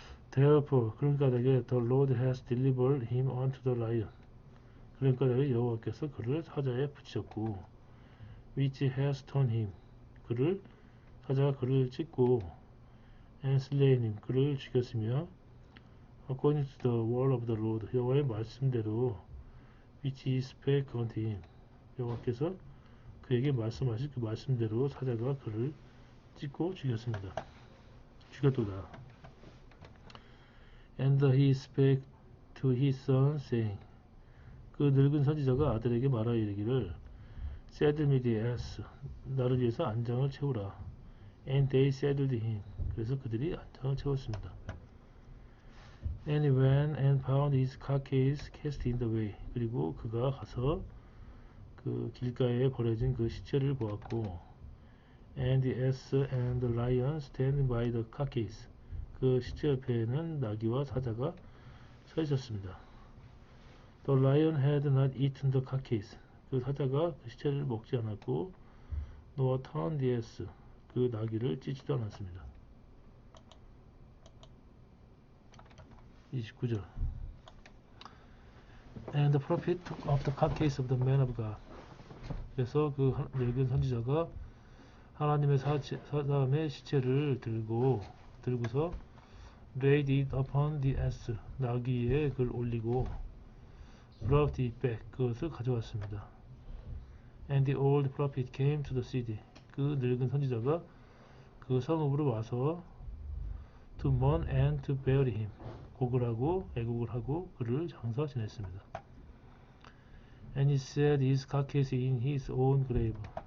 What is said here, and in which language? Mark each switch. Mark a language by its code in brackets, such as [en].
[en] Therefore, [ko] 그런 까닭에 [en] the Lord has delivered him unto the lion. [ko] 그런 까닭에 여호와께서 그를 사자에 붙이셨고 [en] which has torn him. [ko] 사자가 그를 찢고 [en] and slain him. [ko] 그를 죽였으며 [en] according to the word of the Lord. [ko] 여호와의 말씀대로 [en] which he spake unto him. [ko] 여호와께서 그에게 말씀하신 그 말씀대로 사자가 그를 찢고 죽였도다. [en] And he spake to his son saying. [ko] 그 늙은 선지자가 아들에게 말하여 이르기를 [en] Saddle me the ass. [ko] 나를 위해서 안장을 채우라. [en] And they saddled him. [ko] 그래서 그들이 안장을 채웠습니다. [en] And he went and found his carcass cast in the way. [ko] 그리고 그가 가서 그 길가에 버려진 그 시체를 보았고 [en] And the ass and the lion standing by the carcass. [ko] 그 시체 옆에는 나귀와 사자가 서 있었습니다. [en] The lion had not eaten the carcass. [ko] 그 사자가 그 시체를 먹지 않았고 [en] nor turned the ass. [ko] 그 나귀를 찢지도 않았습니다. [en] 29절 And the prophet took up the carcass of the man of God. [ko] 그래서 그 늙은 선지자가 하나님의 사람의 시체를 들고서 [en] laid it upon the ass. [ko] 나귀에 그를 올리고 [en] brought it back. [ko] 그것을 가져왔습니다. [en] And the old prophet came to the city. [ko] 그 늙은 선지자가 그 성읍으로 와서 [en] to mourn and to bury him. [ko] 애곡을 하고 그를 장사 지냈습니다. [en] And he set his carcass in his own grave.